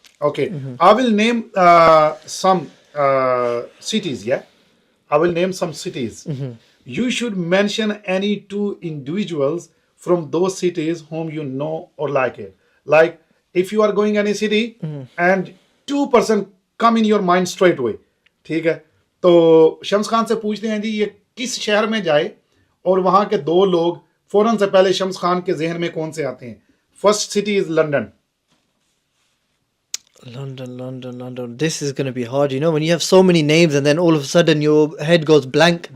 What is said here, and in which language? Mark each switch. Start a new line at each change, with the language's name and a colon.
English: Okay, I will name some cities, yeah? I will name some cities. You should mention any 2 individuals from those cities whom you know or like it. Like if you are going any city and 2 person come in your mind straight away.
Urdu: ٹھیک ہے, تو شمس خان سے پوچھتے ہیں جی یہ کس شہر میں جائے اور وہاں کے 2 لوگ فوراً سے پہلے شمس خان کے ذہن میں کون سے آتے ہیں.
English: First city is London. London. This is going to be hard, you know, when you have so many names and then all of a sudden your head goes blank.